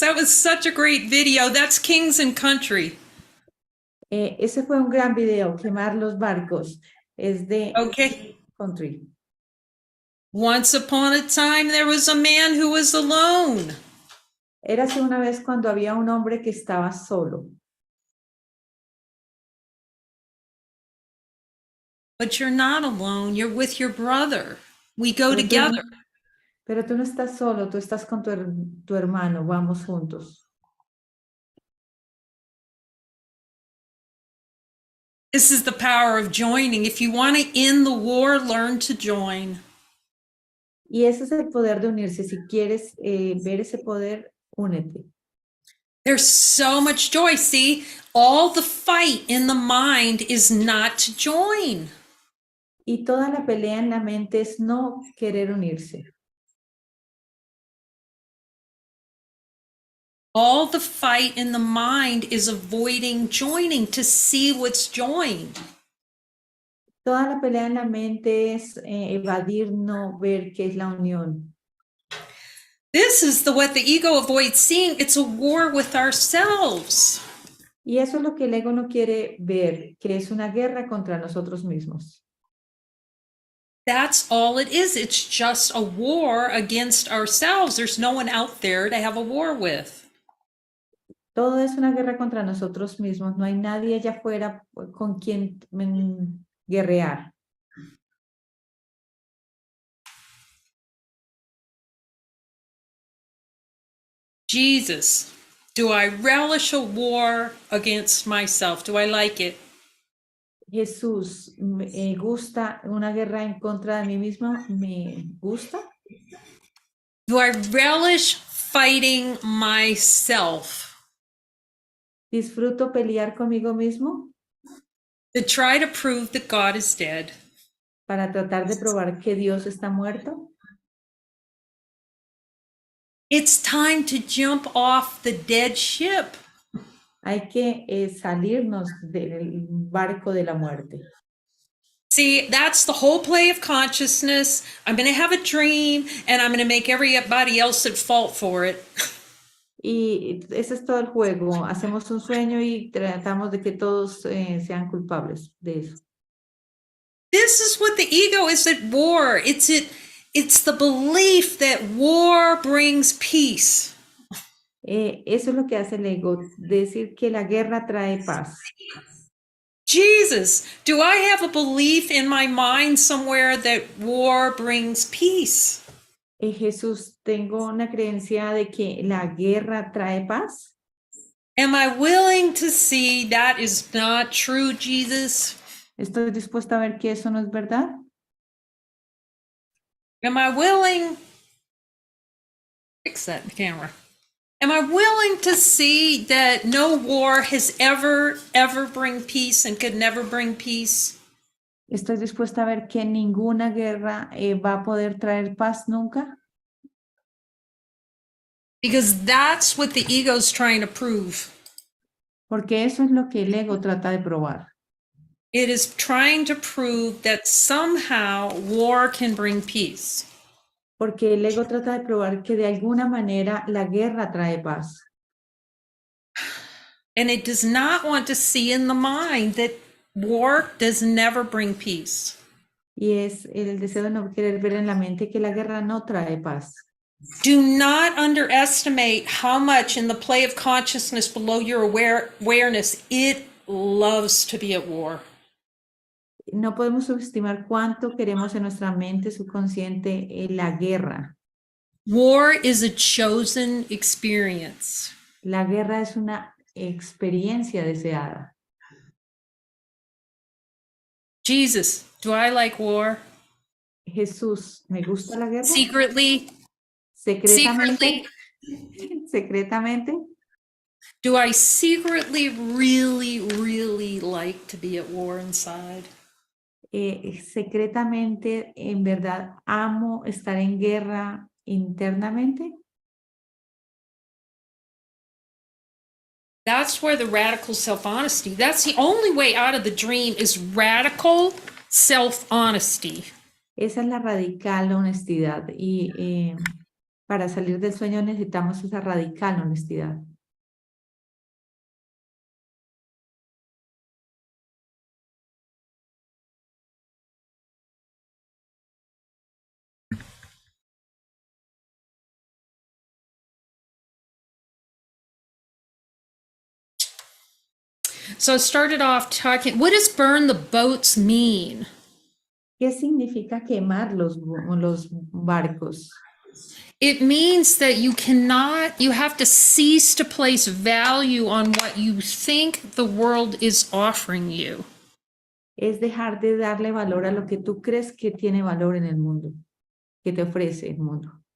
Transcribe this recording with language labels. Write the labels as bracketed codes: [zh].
[en] That was such a great video. That's Kings and Country. [es] Ese fue un gran video, quemar los barcos. Es de Country. [en] Once upon a time, there was a man who was alone. [es] Érase una vez cuando había un hombre que estaba solo. [en] But you're not alone. You're with your brother. We go together. [es] Pero tú no estás solo, tú estás con tu hermano, vamos juntos. [en] This is the power of joining. If you want to end the war, learn to join. [es] Y ese es el poder de unirse. Si quieres ver ese poder, únete. [en] There's so much joy. See, all the fight in the mind is not to join. [es] Y toda la pelea en la mente es no querer unirse. [en] All the fight in the mind is avoiding joining to see what's joined. [es] Toda la pelea en la mente es evadir, no ver qué es la unión. [en] This is what the ego avoids seeing. It's a war with ourselves. [es] Y eso es lo que el ego no quiere ver, que es una guerra contra nosotros mismos. [en] That's all it is. It's just a war against ourselves. There's no one out there to have a war with. [es] Todo es una guerra contra nosotros mismos. No hay nadie allá afuera con quien guerrear. [en] Jesus, do I relish a war against myself? Do I like it? [es] Jesús, ¿me gusta una guerra en contra de mí misma? ¿Me gusta? [en] Do I relish fighting myself? [es] ¿Disfruto pelear conmigo mismo? [en] To try to prove that God is dead. [es] Para tratar de probar que Dios está muerto. [en] It's time to jump off the dead ship. [es] Hay que salirnos del barco de la muerte. [en] See, that's the whole play of consciousness. I'm going to have a dream and I'm going to make everybody else at fault for it. [es] Y ese es todo el juego. Hacemos un sueño y tratamos de que todos sean culpables de eso. [en] This is what the ego is at war. It's the belief that war brings peace. [es] Eso es lo que hace el ego, decir que la guerra trae paz. [en] Jesus, do I have a belief in my mind somewhere that war brings peace? [es] Jesús, tengo una creencia de que la guerra trae paz. [en] Am I willing to see that is not true, Jesus? [es] ¿Estoy dispuesta a ver que eso no es verdad? [en] Am I willing? Fix that camera. Am I willing to see that no war has ever bring peace and could never bring peace? [es] ¿Estoy dispuesta a ver que ninguna guerra va a poder traer paz nunca? [en] Because that's what the ego's trying to prove. [es] Porque eso es lo que el ego trata de probar. [en] It is trying to prove that somehow war can bring peace. [es] Porque el ego trata de probar que de alguna manera la guerra trae paz. [en] And it does not want to see in the mind that war does never bring peace. [es] Y es el deseo de no querer ver en la mente que la guerra no trae paz. [en] Do not underestimate how much in the play of consciousness below your awareness, it loves to be at war. [es] No podemos subestimar cuánto queremos en nuestra mente subconsciente la guerra. [en] War is a chosen experience. [es] La guerra es una experiencia deseada. [en] Jesus, do I like war? [es] Jesús, ¿me gusta la guerra? [en] Secretly? [es] Secretamente. Secretamente. [en] Do I secretly really like to be at war inside? [es] Secretamente, en verdad, amo estar en guerra internamente. [en] That's where the radical self-honesty, that's the only way out of the dream is radical self-honesty. [es] Esa es la radical honestidad y para salir del sueño necesitamos esa radical honestidad. [en] So I started off talking, what does burn the boats mean? [es] ¿Qué significa quemar los barcos? [en] It means that you have to cease to place value on what you think the world is offering you. [es] Es dejar de darle valor a lo que tú crees que tiene valor en el mundo, que te ofrece el mundo.